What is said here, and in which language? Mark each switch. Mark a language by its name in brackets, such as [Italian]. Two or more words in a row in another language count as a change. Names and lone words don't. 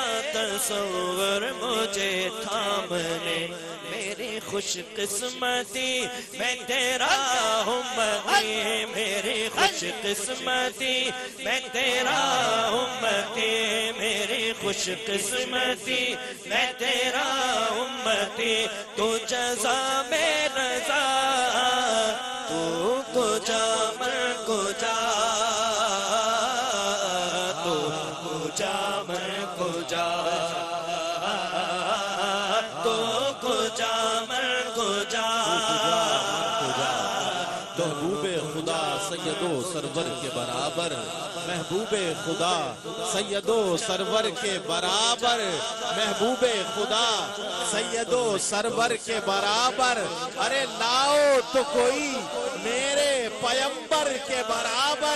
[Urdu] تصور مجھے تھامنے میری خوش قسمتی میں تیرا امتی میری خوش قسمتی میں تیرا امتی میری خوش قسمتی میں تیرا امتی تو جزا میں رضا [Persian] تو کجا من کجا تو کجا من کجا تو کجا من کجا [Urdu] محبوب خدا سیدو سرور کے برابر محبوب خدا سیدو سرور کے برابر محبوب خدا سیدو سرور کے برابر ارے لاؤ تو کوئی میرے پیمبر کے برابر